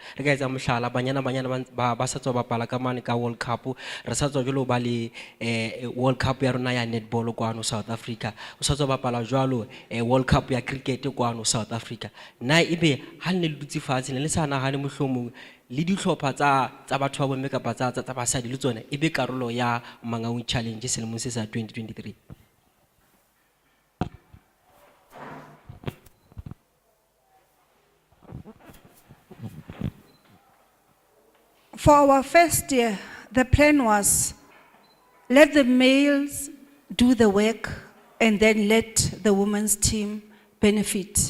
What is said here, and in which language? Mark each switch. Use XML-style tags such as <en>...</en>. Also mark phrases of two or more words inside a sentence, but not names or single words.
<st>Re ka etsa mohlala banyana ba sa tswa bapala ka mane ka World Cup, re sa tswa jwalo ba le World Cup ya rona ya netball kwano South Africa, o sa tswa bapala jwalo World Cup ya cricket kwano South Africa. Na ebe ha le dutse fatshe ne le sa nahane mohlomong le dihlopha tsa batho ba bomme kapa tsa basadi le tsona ebe karolo ya Mangaung Challenge selemong se sa 2023.</st> <en>For our first year, the plan was let the males do the work and then let the women's team benefit.</en>